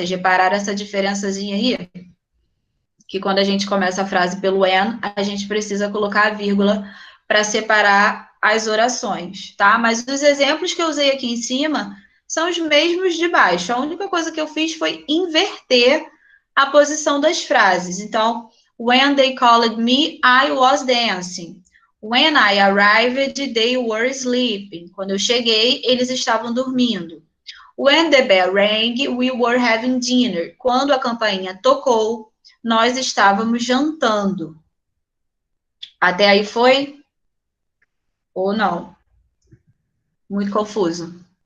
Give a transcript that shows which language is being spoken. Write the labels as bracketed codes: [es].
[pt] Vocês repararam essa diferençazinha aí? Que quando a gente começa a frase pelo when, a gente precisa colocar a vírgula para separar as orações, tá? Mas os exemplos que eu usei aqui em cima são os mesmos de baixo. A única coisa que eu fiz foi inverter a posição das frases. Então, [en] when they called me, I was dancing. When I arrived, they were sleeping. [pt] Quando eu cheguei, eles estavam dormindo. [en] When the bell rang, we were having dinner. [pt] Quando a campainha tocou, nós estávamos jantando. Até aí foi? Ou não? Muito confuso.